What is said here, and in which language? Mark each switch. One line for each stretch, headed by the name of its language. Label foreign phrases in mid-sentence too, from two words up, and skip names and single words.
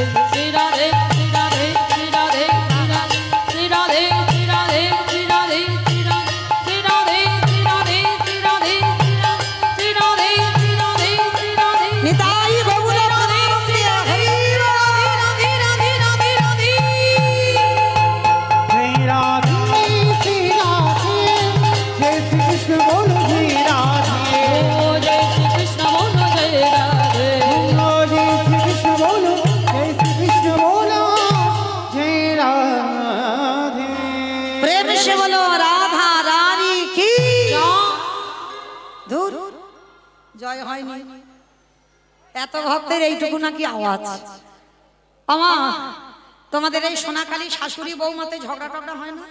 Bangla: শ্রী রাধে শ্রী রাধে শ্রী রাধে শ্রী রাধে শ্রী রাধে শ্রী রাধে শ্রী রাধে শ্রী রাধে শ্রী রাধে শ্রী রাধে শ্রী রাধে শ্রী রাধে নিতাই গৌর প্রেমানন্দে হরি রাধে রাধে রাধে রাধে
Hindi: जय राधे श्री राधे जय श्री कृष्ण बोलो जय राधे
Bangla: ও জয় শ্রী কৃষ্ণ বলো জয় রাধে
Hindi: बोलो जय श्री कृष्ण बोलो जय श्री कृष्ण बोलो जय राधे प्रेम से बोलो राधा रानी की
Bangla: ধুর জয় হয়নি, এত ভক্তের এইটুকু নাকি আওয়াজ। আমা তোমাদের এই সোনাকালী শাশুড়ি বৌমাতে ঝগড়া টগড়া হয় না?